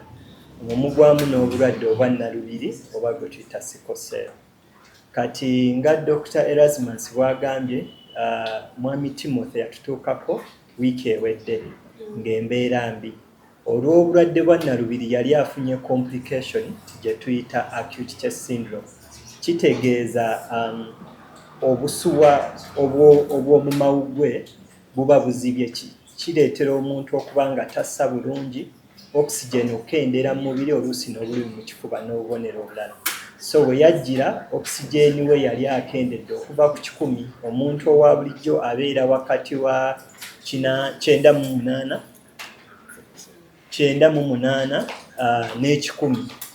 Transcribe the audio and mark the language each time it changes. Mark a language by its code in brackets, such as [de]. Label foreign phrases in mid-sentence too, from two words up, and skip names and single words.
[lg] Omugwamu n'obulwadde obwa nnalubiri oba gwe tuyita [en] sickle cell. [lg] Kati nga Dr. Erasmus bw'agambye mwami Timothy yatutuukako wiiki ewedde ng'embeera mbi. Olw'obulwadde bwa nnalubiri yali afunye complication gye tuyita [en] acute chest syndrome. [lg] Kitegeeza obusuwa obw'omu mawuggwe buba buzibye kireetera omuntu okuba nga tassa bulungi oxygen okendera mu mubiri oluusi n'obulumi mu kifuba n'obubonero obulala. So we yajjira oxygen we yali akendedde okuva ku 100 omuntu owa bulijjo abeera wakati wa 98 n'ekikumi.